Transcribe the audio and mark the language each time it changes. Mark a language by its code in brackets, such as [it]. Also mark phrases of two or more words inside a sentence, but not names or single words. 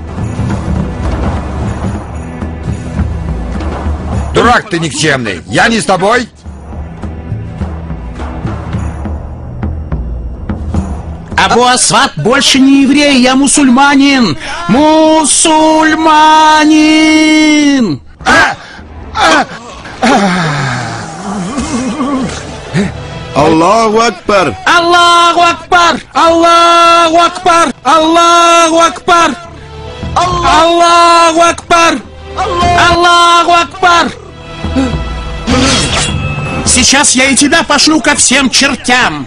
[ru] Дурак ты никчемный. Я не с тобой? Абу-Асвад больше не еврей, я мусульманин! Мусульманин! [ar] الله أكبر! الله أكبر! الله أكبر! الله أكبر! الله أكبر! الله أكبر! [ru] Сейчас я и тебя пошлю ко всем чертям!